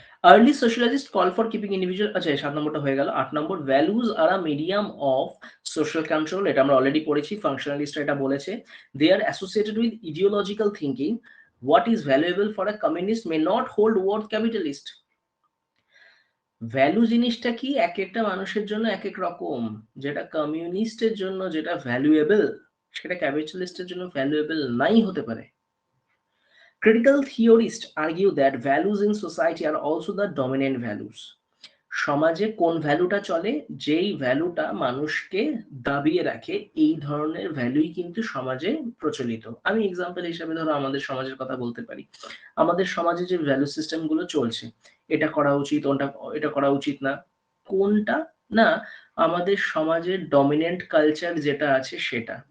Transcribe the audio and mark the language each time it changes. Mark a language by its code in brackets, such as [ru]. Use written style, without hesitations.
[en] Early sociologists call for keeping individual, [bn] আচ্ছা 7 নম্বরটা হয়ে গেল। 8 নম্বর, [en] values are a medium of social control, [bn] এটা আমরা অলরেডি পড়েছি, ফাংশনালিস্টরা এটা বলেছে। [en] They are associated with ideological thinking. What is valuable for a communist may not hold worth capitalist. [bn] Value জিনিসটা কি এক একটা মানুষের জন্য এক এক রকম, যেটা কমিউনিস্টের জন্য যেটা ভ্যালুয়েবল সেটা ক্যাপিটালিস্টের জন্য ভ্যালুয়েবল নাই হতে পারে। [en] Critical theorists argue that values in society are also the dominant values. [bn] সমাজে কোন ভ্যালুটা চলে, যেই ভ্যালুটা মানুষকে দাবিয়ে রাখে, এই ধরনের ভ্যালুই কিন্তু সমাজে প্রচলিত। আমি এক্সাম্পল হিসেবে ধরো আমাদের সমাজের কথা বলতে পারি। আমাদের সমাজে যে ভ্যালু সিস্টেম গুলো চলছে, এটা করা উচিত, এটা করা উচিত না, কোনটা না, আমাদের সমাজের ডমিনেন্ট কালচার যেটা আছে সেটা।